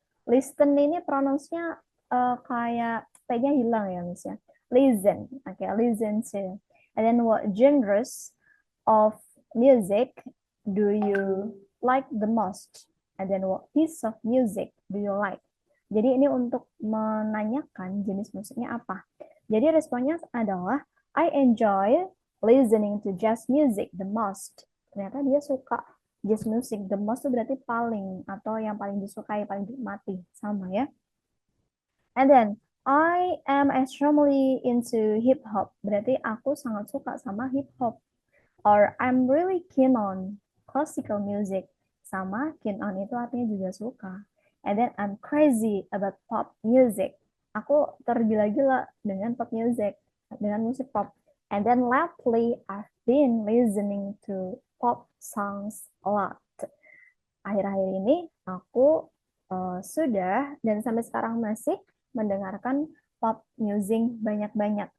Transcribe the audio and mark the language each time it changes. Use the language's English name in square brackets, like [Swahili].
[Indonesian] Listen ini pronounce-nya kayak T-nya hilang ya, Miss ya. [English] Listen, okay, listen to. And then what genres of music do you like the most? And then what piece of music do you like? [Indonesian] Jadi ini untuk menanyakan jenis musiknya apa. Jadi responnya adalah [English] I enjoy listening to jazz music the most. [Indonesian] Ternyata dia suka jazz music. The most itu berarti paling atau yang paling disukai, paling dinikmati, sama ya. [English] And then I am extremely into hip hop. [Indonesian] Berarti aku sangat suka sama hip hop. [English] Or I'm really keen on classical music. [Indonesian] Sama keen on itu artinya juga suka. [English] And then I'm crazy about pop music. [Indonesian] Aku tergila-gila dengan pop music, dengan musik pop. [English] And then lately I've been listening to pop songs a lot. [Indonesian] Akhir-akhir ini aku sudah dan sampai sekarang masih mendengarkan pop music banyak-banyak.